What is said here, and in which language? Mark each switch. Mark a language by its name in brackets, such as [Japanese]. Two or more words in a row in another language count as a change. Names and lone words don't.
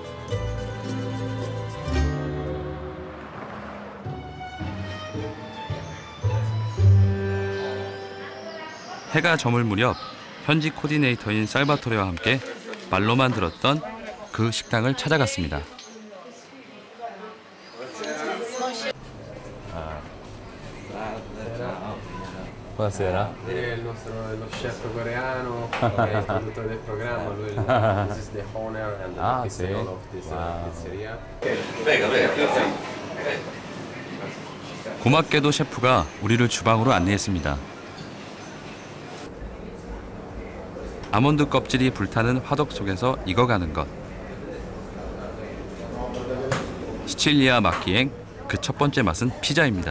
[Korean] 해가 저물 무렵 현지 코디네이터인 살바토레와 함께 말로만 들었던 그 식당을 찾아갔습니다. [Italian] Buonasera. Lo chef coreano, il produttore del programma, lui [English] this is the owner and the [Italian] sì. [English] CEO of this pizzeria. [Korean] 고맙게도 셰프가 우리를 주방으로 안내했습니다. 아몬드 껍질이 불타는 화덕 속에서 익어가는 것. 시칠리아 맛기행 그 첫 번째 맛은 피자입니다.